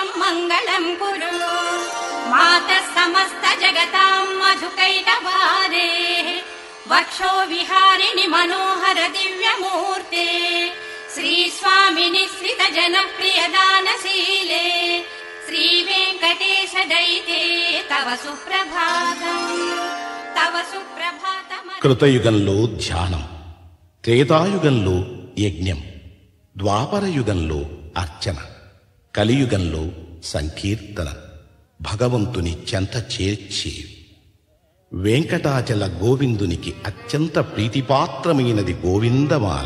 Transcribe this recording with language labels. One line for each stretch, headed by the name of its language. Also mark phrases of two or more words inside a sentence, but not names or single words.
Sanskrit: मङ्गलं कुरु मातः समस्त जगतां मधुकैटभारे वक्षो विहारिणि मनोहर दिव्यमूर्ते श्री स्वामिनि श्रित जनप्रिय दानशीले श्री वेंकटेश दयिते तव सुप्रभातम् तव सुप्रभातम्।
Telugu: కృతయుగంలో ధ్యానం, త్రేతాయుగంలో యజ్ఞం, ద్వాపరయుగంలో అర్చన, కలియుగంలో సంకీర్తన, భగవంతుని చెంత చేర్చేవి. వెంకటాచల గోవిందునికి అత్యంత ప్రీతిపాత్రమైనది గోవిందమాల.